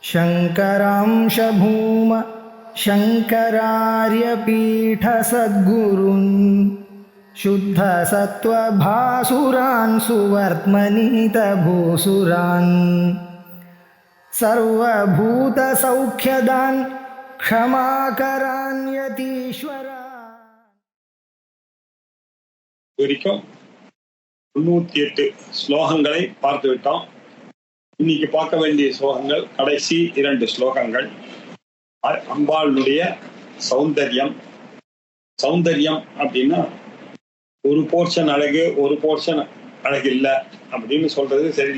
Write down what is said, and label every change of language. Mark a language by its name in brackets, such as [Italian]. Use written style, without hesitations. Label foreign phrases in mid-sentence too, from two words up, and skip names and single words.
[Sanskrit] शङ्करांश भूम शङ्करार्यपीठसद्गुरून् शुद्धसत्त्वभासुरान् सुवर्त्मनीतभूसुरान् सर्वभूतसौख्यदान् क्षमाकरान् यतीश्वरान्. [Tamil] வரைக்கும் 98 ஸ்லோகங்களை பார்த்து விட்டோம். இன்னைக்கு பார்க்க வேண்டிய ஸ்லோகங்கள் கடைசி 2 ஸ்லோகங்கள். அம்பாளுடைய சௌந்தர்யம். சௌந்தர்யம் அப்படின்னா ஒரு போர்ஷன் அழகு ஒரு போர்ஷன் அழகு இல்லை அப்படின்னு சொல்றது சரியில்லை.